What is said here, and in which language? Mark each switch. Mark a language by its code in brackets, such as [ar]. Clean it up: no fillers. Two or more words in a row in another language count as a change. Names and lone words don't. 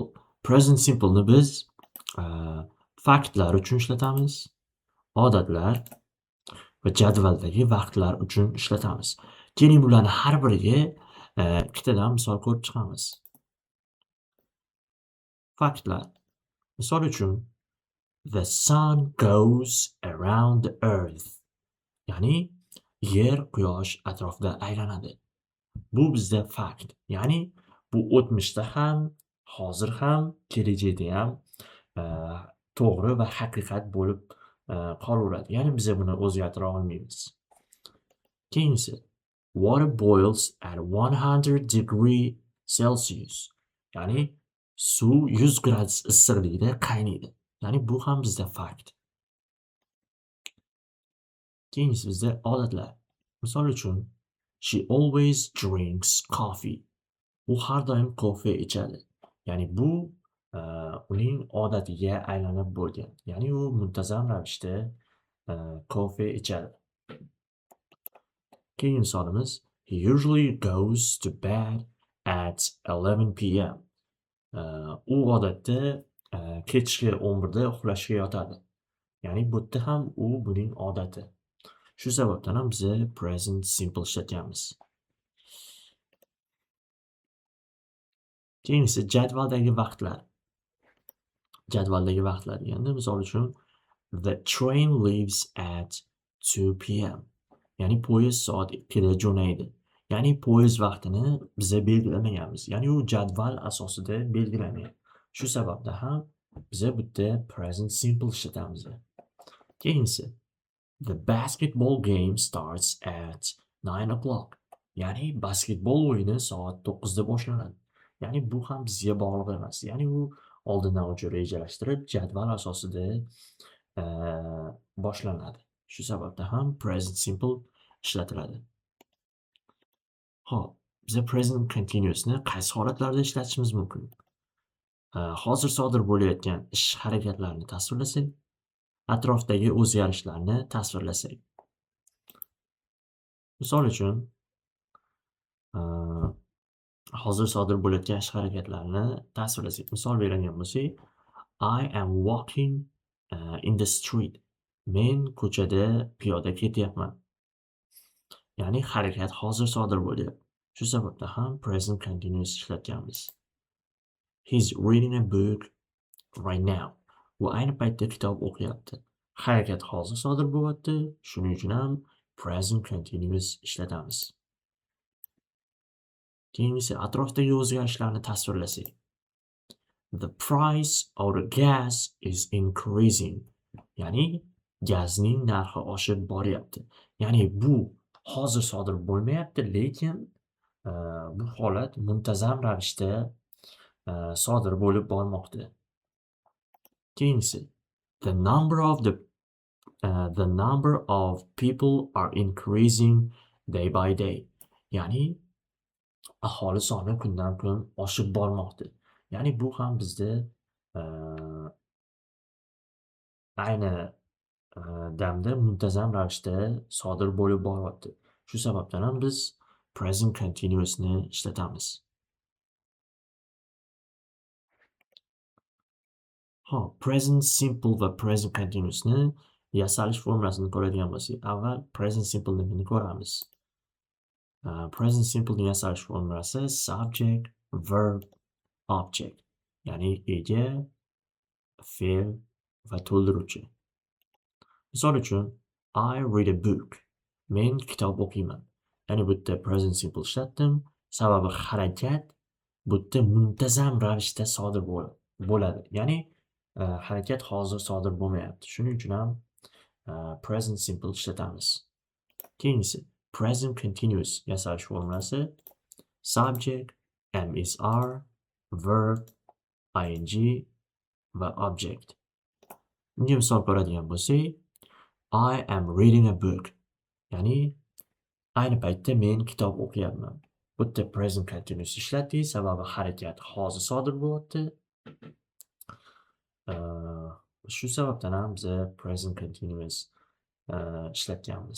[en] Present simple'ni [uz] biz faktlar uchun ishlatamiz, odatlar va jadvaldagi vaqtlar uchun ishlatamiz. Keling, bularni har biriga ikkitadan misol ko'rib chiqamiz. Faktlar. Misol uchun [en] the sun goes around the earth. [uz] Ya'ni yer quyosh atrofida aylanadi. Bu bizda fakt. Ya'ni bu o'tmishda ham, hozir ham, kelajakda ham to'g'ri va haqiqat bo'lib qolaveradi. Ya'ni biz buni o'zgartira olmaymiz. [en] Keyingi water boils at 100°C. [uz] Ya'ni suv 100 gradus issiqlikda qaynaydi. Ya'ni bu ham bizda fakt. Keyingi bizda odatlar. Misol uchun [en] she always drinks coffee. [uz] U har doim kofe ichadi. Ya'ni bu uning odatiga aylanib bo'lgan. Ya'ni u muntazam ravishda kofe ichadi. Keyingi misolimiz [en] he usually goes to bed at 11 p.m. [uz] U odatda kechki 11 da uxlashga yotadi. Ya'ni bu yerda ham u buning odati. Shu sababdan ham biz [en] present simple [uz] ishlatyapmiz. Keyingi jadvaldagi vaqtlar. Jadvaldagi vaqtlar deganda misol uchun [en] the train leaves at 2 p.m. [uz] Ya'ni poyezd soat 2 da jo'naydi. Ya'ni poyezd vaqtini biz belgilamaganmiz. Ya'ni u jadval asosida belgilangan. Shu sababdan ham biz bu yerda [en] present simple [uz] ishlatamiz. [en] Keyingi the basketball game starts at 9 o'clock. [uz] Ya'ni basketbol o'yini soat 9 da boshlanadi. Ya'ni bu ham bizga bog'liq emas. Ya'ni u oldindan o'sha rejalashtirib, jadval asosida boshlanadi. Shu sababdan ham [en] present simple [uz] ishlatiladi. Xo'p, biz [en] present continuousni [uz] qaysi holatlarda ishlatishimiz mumkin? Hozir sodir bo'layotgan ish harakatlarini tasvirlasak, atrofdagi o'zgarishlarni tasvirlasak. Misol uchun hozir sodir bo'layotgan ish harakatlarini tasvirlasak. Misol beradigan bo'lsak, [en] I am walking in the street. [uz] Men ko'chada piyoda ketyapman. Ya'ni harakat hozir sodir bo'lyapti. Shu sababdan ham [en] present continuous [uz] ishlatganmiz. [en] He's reading a book right now. [uz] U ayni paytda kitob o'qiyapti. Harakat hozir sodir bo'lyapti. Shuning uchun ham [en] present continuous [uz] ishlatamiz. Keyingisi atrofdagi o'zgarishlarni tasvirlasak. [en] The price of the gas is increasing. [uz] Ya'ni gazning narxi oshib boryapti. Ya'ni bu hozir sodir bo'lmayapti, lekin bu holat muntazam ravishda sodir bo'lib bormoqda. [en] Keyingisi the number of people are increasing day by day. [uz] Ya'ni aholi soni kundan kun oshib bormoqda. Ya'ni bu ham bizda ayni damda muntazam ravishda sodir bo'lib boryapti. Shu sababdan ham biz [en] present continuousni [uz] ishlatamiz. Xo'p, [en] present simple [uz] va [en] present continuousni [uz] yasalish formulasini ko'radigan bo'lsak, avval [en] present simple [uz] nimani ko'ramiz. [en] Present simple [uz] ning yasalish formulasi [en] subject, verb, object. [uz] Ya'ni ega, fe'l va to'ldiruvchi. Misol uchun [en] I read a book. [uz] Men kitob o'qiyman. Ya'ni bu yerda [en] present simple [uz] ishlatdim. Sababi harakat bu yerda muntazam ravishda sodir bo'ladi. Ya'ni, harakat hozir sodir bo'lmayapti. Shuning uchun ham, [en] present simple [uz] ishlatamiz. [en] Keyingisi present continuous [uz] yasalish formulasi [en] subject, am is are, verb, ing va object. [uz] Bunga misol ko'radigan bo'lsak, [en] I am reading a book. [uz] Ya'ni ayni paytda men kitob o'qiyapman. Bu yerda [en] present continuous [uz] ishladik, sababi harakat hozir sodir bo'lyapti. Shu sababdan ham biz [en] present continuous [uz] ishlatganmiz.